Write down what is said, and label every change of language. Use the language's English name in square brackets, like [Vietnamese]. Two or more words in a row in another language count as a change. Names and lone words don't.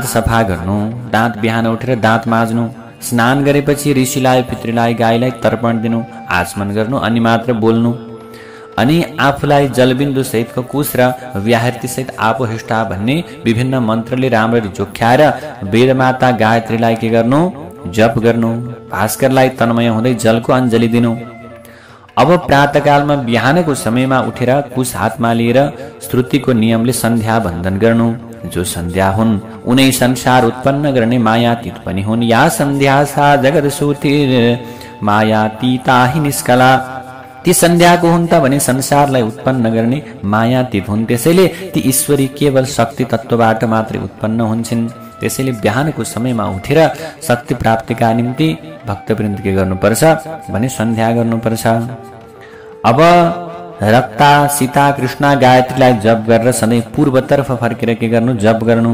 [Nepali] सफा गर्नु, दाँत बिहान उठेर दाँत माझ्नु, स्नान गरेपछि ऋषिलाई, पितृलाई, गाईलाई तर्पण दिनु, आचमन गर्नु, अनि मात्र बोल्नु, अनि आफूलाई जलबिन्दु सहितको कुश र व्याहृति सहित आपोहिष्ठा भन्ने विभिन्न मन्त्रले राम्ररी जोख्याएर वेदमाता गायत्रीलाई के गर्नु, जप गर्नु, भास्करलाई तन्मय हुँदै जलको अञ्जली दिनु। अब प्रातःकालमा बिहानको समयमा उठेर कुश हातमा लिएर श्रुतिको नियमले सन्ध्या वन्दन गर्नु। जो सन्ध्या हुन् उनै संसार उत्पन्न गर्ने मायातीत पनि हुन्। [Sanskrit] या सन्ध्या सा जगत सूतिर मायातीता हि निष्कला। [Nepali] ती सन्ध्याको हुन् त भने संसारलाई उत्पन्न गर्ने मायातीत हुन्। त्यसैले ती ईश्वरी केवल शक्ति तत्त्वबाट मात्रै उत्पन्न हुन्छन्। त्यसैले बिहानको समयमा उठेर शक्ति प्राप्तिका निम्ति भक्तवृन्द के गर्नुपर्छ भने सन्ध्या गर्नुपर्छ। अब रक्ता, सीता, कृष्ण, गायत्रीलाई जप गरेर सधैँ पूर्वतर्फ फर्केर के गर्नु, जप गर्नु।